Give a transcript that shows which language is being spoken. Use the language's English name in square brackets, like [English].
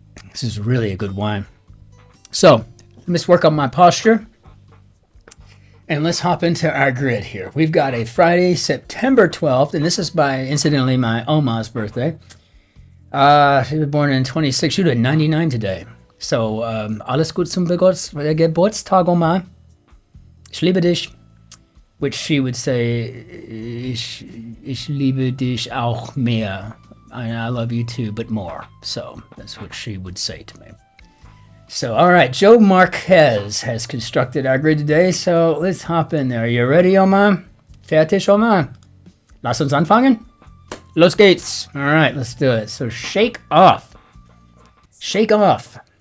[English] This is really a good wine. So let me just work on my posture. And let's hop into our grid here. We've got a Friday, September 12th, and this is by, incidentally, my Oma's birthday. She was born in 26. She was 99 today. [German] So, alles gut zum Geburtstag, Oma. Ich liebe dich. [English] Which she would say, [German] ich liebe dich auch mehr. [English] I love you too, but more. So, that's what she would say to me. So, all right, Joe Marquez has constructed our grid today, so let's hop in there. Are you ready, Oma? [German] Fertig, Oma? Lass uns anfangen? Los geht's. [English] All right, let's do it. So, shake off. Shake off.